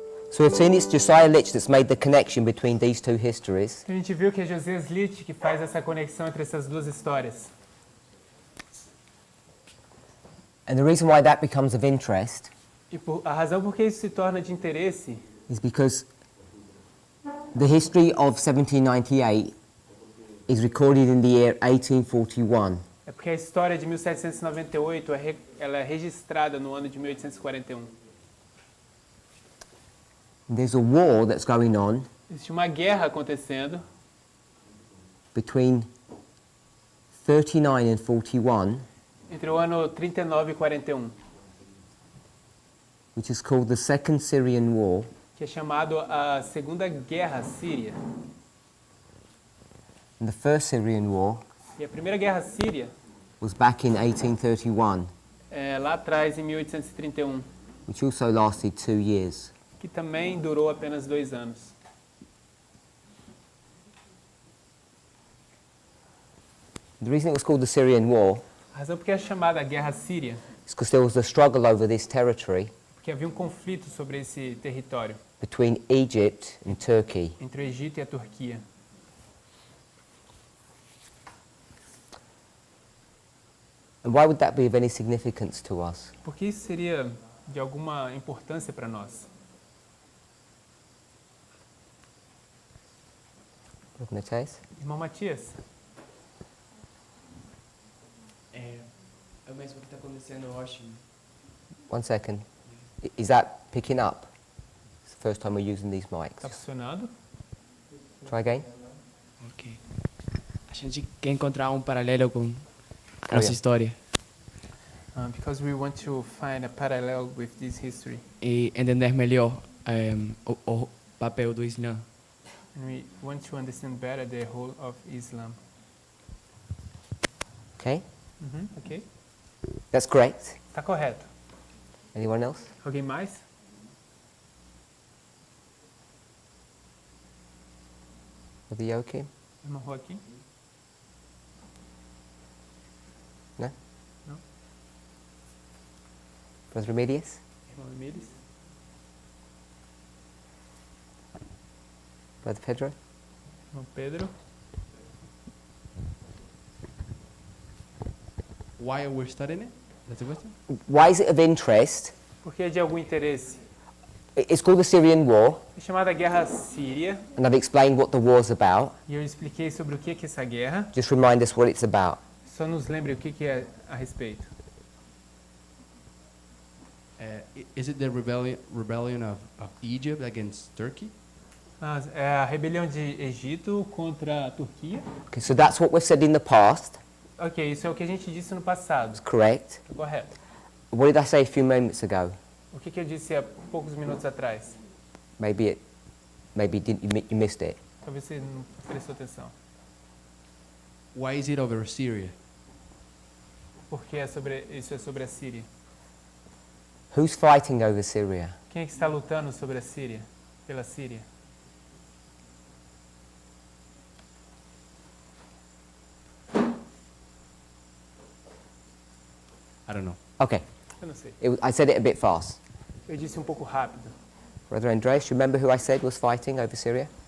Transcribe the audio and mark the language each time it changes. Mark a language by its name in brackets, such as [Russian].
[English] So we've seen it's Josiah Litch that's made the connection between these two histories. [Portuguese] A gente viu que é Josias Litch que faz essa conexão entre essas duas histórias. [English] And the reason why that becomes of interest [Portuguese] E a razão por que isso se torna de interesse [English] is because the history of 1798 is recorded in the year 1841. [Portuguese] é porque a história de 1798 ela é registrada no ano de 1841. [English] There's a war that's going on [Portuguese] Existe uma guerra acontecendo [English] between 39 and 41, [Portuguese] entre o ano 39 e 41, [English] which is called the Second Syrian War. [Portuguese] que é chamado a Segunda Guerra Síria. [English] And the First Syrian War [Portuguese] E a Primeira Guerra Síria [English] was back in 1831, [Portuguese] é lá atrás, em 1831, [English] which also lasted 2 years. [Portuguese] que também durou apenas 2 anos. [English] The reason it was called the Syrian War [Portuguese] A razão por que é chamada a Guerra Síria [English] is because there was a struggle over this territory [Portuguese] porque havia um conflito sobre esse território [English] between Egypt and Turkey. [Portuguese] entre o Egito e a Turquia. [English] And why would that be of any significance to us? [Portuguese] Por que isso seria de alguma importância para nós? [English] Brother Matthias? [Portuguese] Irmão Matias, É o mesmo que está acontecendo, eu acho. [English] 1 second. Is that picking up? It's the first time we're using these mics. [Portuguese] está funcionando? [English] Try again. Ok. [Portuguese] A gente quer encontrar um paralelo com a Oh, nossa yeah. história [English] Because we want to find a parallel with this history. [Portuguese] e entender melhor o papel do Islã. [English] And we want to understand better the whole of Islam. Okay? Ok? That's correct. [Portuguese] Está correto. [English] Anyone else? [Portuguese] Alguém mais? [English] Brother Joachim? [Portuguese] Irmão Joaquim? [English] No? No. Brother Remedius? [Portuguese] Irmão Emílis? [English] Brother Pedro? [Portuguese] Irmão Pedro? [English] Why are we studying it? That's the question? Why is it of interest? [Portuguese] Por que é de algum interesse? [English] It's called the Syrian War, [Portuguese] É chamada Guerra Síria, [English] and I've explained what the war's about. [Portuguese] e eu expliquei sobre o que é essa guerra. [English] Just remind us what it's about. [Portuguese] Só nos lembre o que é a respeito. [English] Is it the rebellion of Egypt against Turkey? [Portuguese] É a rebelião de Egito contra a Turquia. [English] Okay, so that's what we've said in the past. [Portuguese] Ok, isso é o que a gente disse no passado. [English] It's correct. [Portuguese] É correto. [English] What did I say a few moments ago? [Portuguese] O que eu disse há poucos minutos atrás? [English] Maybe you missed it. [Portuguese] Talvez você não prestou atenção. [English] Why is it over Syria? [Portuguese] Porque isso é sobre a Síria. [English] Who's fighting over Syria? [Portuguese] Quem é que está lutando sobre a Síria? Pela Síria? [English] I don't know. Okay, [Portuguese] Eu não sei. [English] I said it a bit fast. [Portuguese] Eu disse um pouco rápido. [English] Brother Andreas, you remember who I said was fighting over Syria?